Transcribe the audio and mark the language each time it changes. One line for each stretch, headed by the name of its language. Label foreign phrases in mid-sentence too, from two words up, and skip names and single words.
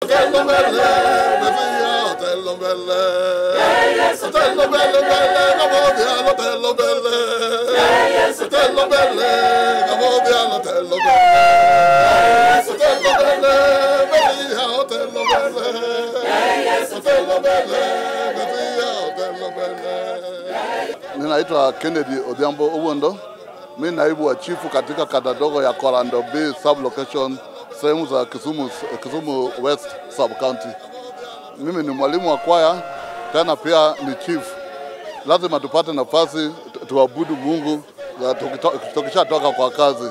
Swahili: Otello belle, Maria, Otello belle. Otello belle, Gamodia, Otello belle. Otello belle, Gamodia, Otello belle. Otello belle, Maria, Otello belle. Otello belle, Maria, Otello belle. Ninaitwa Kennedy Odhiambo Owondo. Mimi naibu wa chifu katika kata dogo ya Korando B
English: sub location
Swahili: sehemu za Kisumu West
English: sub county.
Swahili: Mimi ni mwalimu wa kwaya tena pia ni chief. Lazima tupate nafasi tuabudu Mungu tukishatoka kwa kazi.